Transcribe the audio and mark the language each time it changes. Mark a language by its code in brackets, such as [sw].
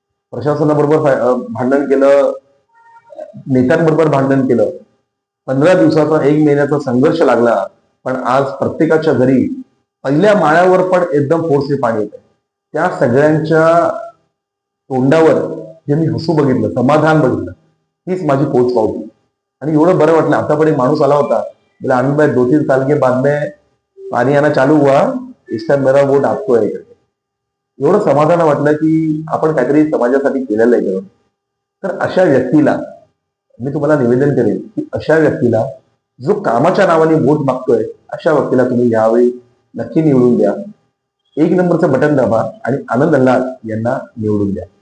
[mr] प्रशासनाबरोबर भांडण केलं, नेत्यांबरोबर भांडण केलं. 15 दिवसाचा 1 महिन्याचा संघर्ष लागला, पण आज प्रत्येकाच्या घरी पहिल्या माळ्यावर पण एकदम फोर्सने पाणी येत आहे. त्या सगळ्यांच्या तोंडावर जे मी हसू बघितलं, समाधान बघितलं, हीच माझी पोच पावती. आणि एवढं बरं वाटलं. आतापर्यंत माणूस आला होता, बोला [hi] आनंद भाई 2-3 साल के बाद में पानी आना चालू हुआ, इस टाइम मेरा वोट आपको है. [mr] एवढं समाधान वाटलं की आपण काहीतरी समाजासाठी केलेलं आहे करून. तर अशा व्यक्तीला मी तुम्हाला निवेदन करेन की अशा व्यक्तीला जो कामाच्या नावाने वोट मागतोय, अशा व्यक्तीला तुम्ही यावेळी नक्की निवडून द्या. 1 नंबरचं बटन दाबा आणि आनंद अल्लाड यांना निवडून द्या.